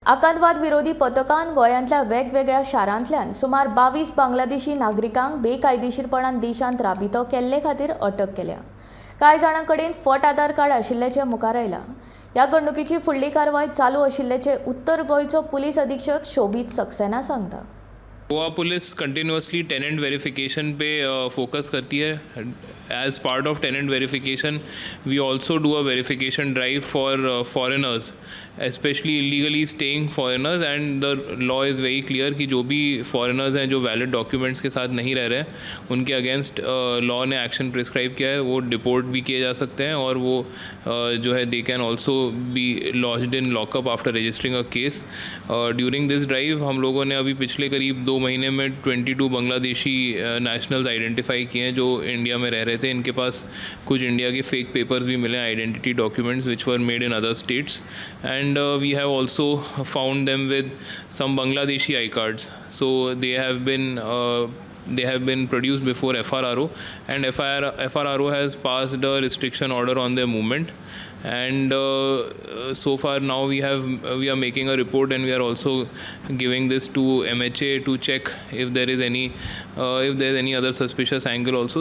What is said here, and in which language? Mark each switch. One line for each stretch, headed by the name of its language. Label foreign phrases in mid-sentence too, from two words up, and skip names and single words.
Konkani: आतंकवाद विरोधी पथकान गोंयांतल्या वेगवेगळ्या शारांतल्यान सुमार 22 बांगलादेशी नागरिकांक बेकायदेशीरपणान देशांत राबितो केल्ले खातीर अटक केल्या। कांय जाणां कडेन फट आधार कार्ड आशिल्ल्याचें मुखार आयलां। ह्या घडणुकेची फुडली कारवाय चालू आशिल्ल्याचें उत्तर गोंयचो पुलीस अधीक्षक शोभित सक्सेना सांगता।
Hindi: गोवा पुलिस
English: continuously tenant verification
Hindi: पे फोकस करती है।
English: as part of tenant verification we also do a verification drive for foreigners, specially illegally staying foreigners, and the law is very clear
Hindi: कि जो भी फॉरेनर्स हैं जो
English: valid documents
Hindi: के साथ नहीं रह रहे हैं उनके
English: against law ने action prescribe
Hindi: किया है। वो डिपोर्ट भी किए जा सकते हैं और वो जो है
English: they can also be lodged in lockup after registering a case. during this drive
Hindi: हम लोगों ने अभी पिछले करीब 2 महीने में 22
English: Bangladeshi nationals identify
Hindi: किए हैं जो इंडिया में रह रहे थे। इनके पास कुछ इंडिया के
English: fake papers
Hindi: भी मिले,
English: identity documents which were made in other states, and we have also found them with some Bangladeshi I cards. सो they have been produced before FRRO, and FRRO has passed a restriction order on their movement, and so far now we are making a report, and we are also giving this to MHA to check if there is any other suspicious angle also.